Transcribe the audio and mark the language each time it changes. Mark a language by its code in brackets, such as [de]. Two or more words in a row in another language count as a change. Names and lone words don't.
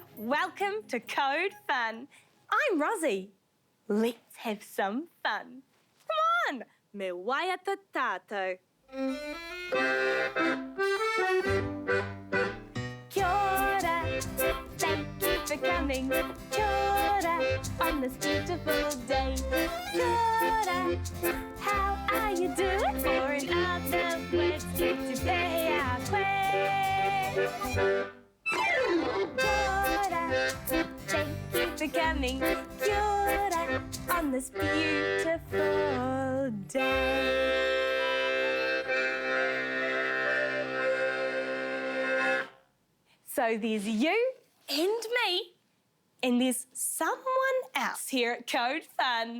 [en] Welcome to Code Fun. I'm Rosie. Let's have some fun. Come on, [mi] me waiata tātou. Kia ora, [en] thank you for coming. [mi] Kia ora, [en] on this beautiful day. [mi] Kia ora, [en] how are you doing? Or in other words, good to pay our way. Thank you for coming. [mi] Kia ora, [en] on this beautiful day. So there's you and me, and there's someone else here at Code Fun.